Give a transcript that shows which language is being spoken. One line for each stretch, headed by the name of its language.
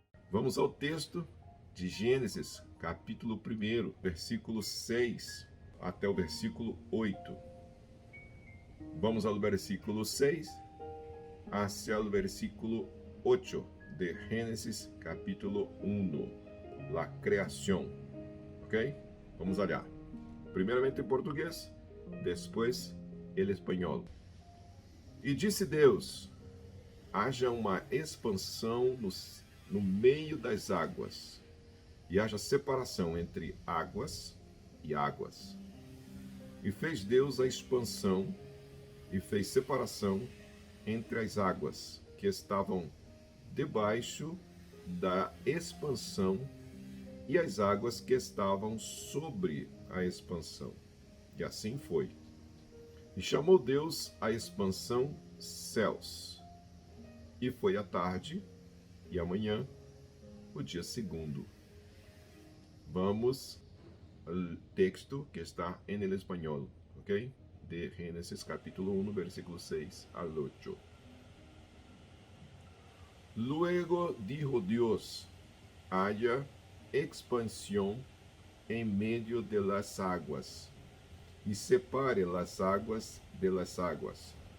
Portuguese: Vamos ao texto de Gênesis, capítulo 1, versículo 6 até o versículo 8. Vamos ao versículo 6 hacia o versículo 8 de Gênesis, capítulo 1,
Spanish: la creación. Ok? Vamos allá.
Portuguese: Primeiramente em português, depois em espanhol. E disse Deus: haja uma expansão no meio das águas, e haja separação entre águas e águas. E fez Deus a expansão, e fez separação entre as águas que estavam debaixo da expansão e as águas que estavam sobre a expansão. E assim foi. E chamou Deus a expansão céus. E foi a tarde e amanhã o dia segundo. Vamos ao texto que está em espanhol, ok?
Spanish: De Gênesis capítulo 1, versículo 6 al 8. Luego dijo Dios: haya expansión en medio de las aguas, y separe las aguas de las aguas.